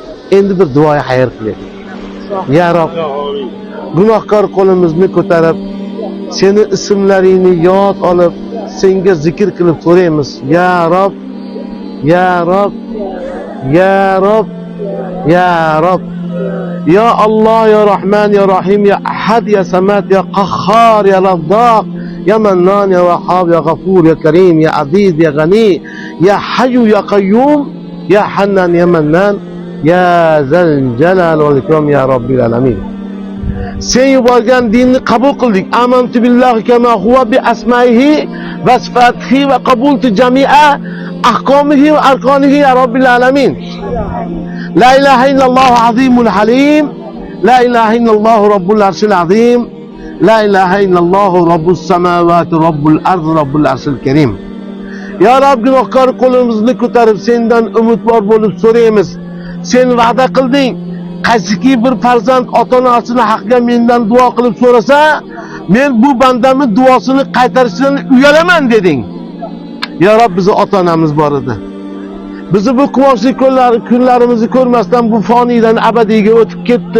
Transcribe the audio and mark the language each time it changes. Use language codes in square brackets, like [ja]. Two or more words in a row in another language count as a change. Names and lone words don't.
[uz] Endi bir duoya xayr qiling. [ar] يا رب, [uz] gunohkor qo'limizni ko'tarib, seni ismlaringni yod olib, senga zikr qilib so'raymiz. [ar] يا رب يا رب يا رب يا رب. يا الله يا رحمن يا رحيم يا أحد يا صمد يا قهار يا رزاق يا منان يا وهاب يا غفور يا كريم يا عزيز يا غني يا حي يا قيوم يا حنان يا منان يا ذا الجلال والإكرام يا رب العالمين. [uz] Sen yuborgan dinni qabul qildik. [ar] آمنت بالله كما هو بأسمائه وصفاته وقبلت جميع أحكامه وأركانه يا رب العالمين. لا إله إلا الله العظيم الحليم لا إله إلا الله رب العرش العظيم. لا إله إلا الله رب السماوات رب الأرض رب العرش الكريم. يا رب, [uz] gunohkor qo'limizni ko'tarib sendan umidvor bo'lib so'raymiz. Sen va'da qilding. Qaysiki bir farzand ota-onasini haqqiga mendan duo qilib so'rasa, men bu bandamning duosini qaytarishdan uyalaman deding. [ar] يا رب, [uz] bizi ota-onamiz bor edi. Bizi bu quvonchli kunlarimizni ko'rmasdan bu foniydan abadiyga o'tib ketdi.